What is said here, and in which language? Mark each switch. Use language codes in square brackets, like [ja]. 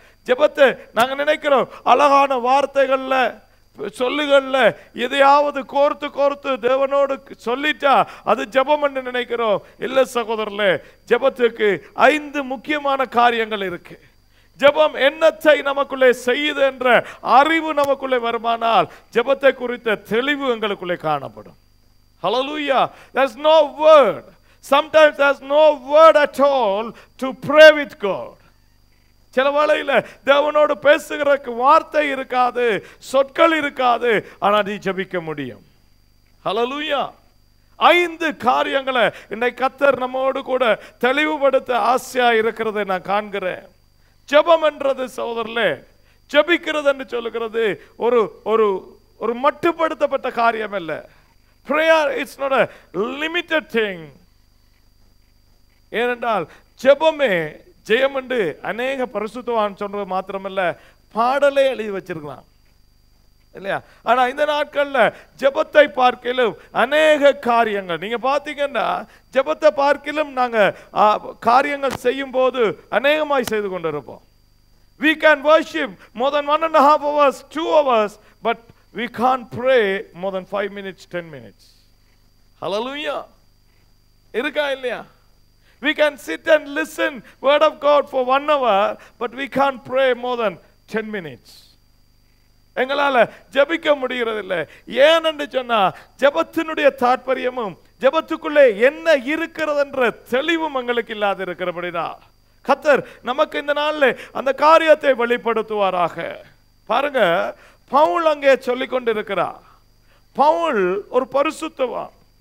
[ta] ஜெபத்தை நாங்க நினைக்கிறோம் அழகான வார்த்தைகள்ல சொல்லுகள்ல எதையாவது கோர்த்து கோர்த்து தேவனோடு சொல்லிட்டா அது ஜெபம் என்று நினைக்கிறோம். இல்ல சகோதரர்களே, ஜெபத்துக்கு 5 முக்கியமான காரியங்கள் இருக்கு. ஜெபம் என்னத்தை நமக்குள்ளே செய்யுது என்ற அறிவு நமக்குள்ளே வருமானால் ஜெபத்தை குறித்த தெளிவு எங்களுக்குள்ளே காணப்படும். [en] Hallelujah. There's no word. Sometimes there's no word at all to pray with God. [ta] சில வேளையில தேவனோடு பேசுகிறதுக்கு வார்த்தை இருக்காது, சொற்கள் இருக்காது, ஆனா நீ ஜெபிக்க முடியும். Hallelujah. 5 காரியங்களை இன்னைக்கு கர்த்தர் நம்மோடு கூட தெளிவுபடுத்த ஆசையா இருக்கிறதை நான் காண்கிறேன். ஜெபம் என்றது சகோதரர்களே, ஜெபிக்கிறது என்று சொல்லுகிறது ஒரு ஒரு ஒரு மட்டுப்படுத்தப்பட்ட காரியம் அல்ல. [en] Prayer is not a limited thing. [ta] ஏனென்றால் ஜெபமே ஜெயம் என்று அநேக பரிசுத்தவான் சொல்றது மாத்திரமல்ல, பாடலே எழுதி வச்சிருக்கலாம் இல்லையா. ஆனா இந்த நாட்கள்ல ஜெபத்தை பார்க்கிலும் அநேக காரியங்கள் நீங்க பாத்தீங்கன்னா, ஜெபத்தை பார்க்கிலும் நாங்க காரியங்கள் செய்யும் போது அநேகமாய் செய்து கொண்டிருப்போம். [en] We can worship more than 1.5 hours, 2 hours, but we can't pray more than 5 minutes, 10 minutes. Hallelujah. [ta] இருக்கா இல்லையா? [en] We can sit and listen word of God for 1 hour, but we can't pray more than 10 minutes. [ta] எங்களால ஜெபிக்க முடிகிறதில்லை. ஏனென்று சொன்னா ஜெபத்தினுடைய தாற்பயமும் ஜெபத்துக்குள்ளே என்ன இருக்கிறது என்ற தெளிவும் எங்களுக்கு இல்லாது இருக்கிறபடினா கர்த்தர் நமக்கு இந்த நாளில் அந்த காரியத்தை வெளிப்படுத்துவாராக. பாருங்க, பவுல் அங்கே சொல்லிக் கொண்டிருக்கிறார். பவுல் ஒரு பரிசுத்தவான்.